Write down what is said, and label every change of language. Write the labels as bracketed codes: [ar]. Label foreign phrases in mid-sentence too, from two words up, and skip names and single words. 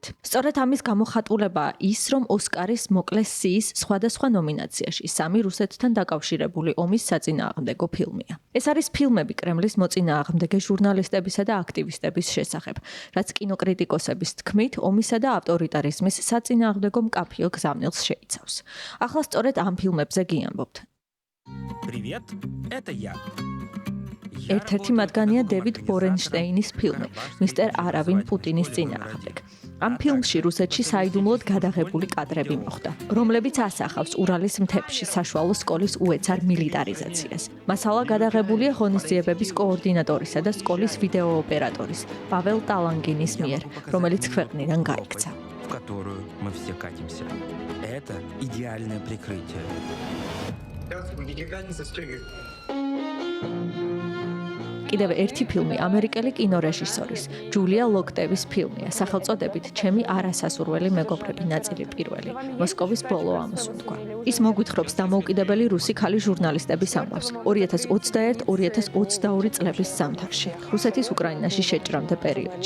[ka] სწორედ ამის გამოხატულებაა ის, რომ ოსკარის მოკლე სიის სხვადასხვა ნომინაციაში 3 რუსეთთან დაკავშირებული ომის საწინააღმდეგო ფილმია. ეს არის ფილმები კრემლის მოწინააღმდეგე ჟურნალისტებისა და აქტივისტების შესახებ, რაც კინოკრიტიკოსების თქმით ომისა და ავტორიტარიზმის საწინააღმდეგო მკაფიო გზავნილს შეიცავს. ახლა სწორედ ამ ფილმებზე გიამბობთ. [ru] Привет, это я. [ka] ერთ-ერთი მათგანია დევიდ ბორენშტეინის ფილმი „მისტერ არავინ პუტინის წინააღმდეგ“. ამ ფილმში რუსეთში საიდუმლოდ გადაღებული კადრები მოხდა, რომლებიც ასახავს ურალის მთებში საშუალო სკოლის უეცარ მილიტარიზაციას. მასალა გადაღებულია ღონისძიებების კოორდინატორისა და სკოლის ვიდეო ოპერატორის პაվել ტალანგინის მიერ, რომელიც ქვეყნიდან გაიქცა. [ru] В которую мы все катимся. Это идеальное прикрытие. [ka] კიდევ ერთი ფილმი ამერიკელი კინორეჟისორის ჯულია ლოქტევის ფილმია სახელწოდებით ჩემი არასასურველი მეგობრები ნაწილი პირველი მოსკოვის ბოლო ამოსუნთქვა. ის მოგვითხრობს დამოუკიდებელი რუსი ქალი ჟურნალისტების ამბავს 2021-2022 წლების ზამთარში რუსეთის უკრაინაში შეჭრამდე პერიოდში.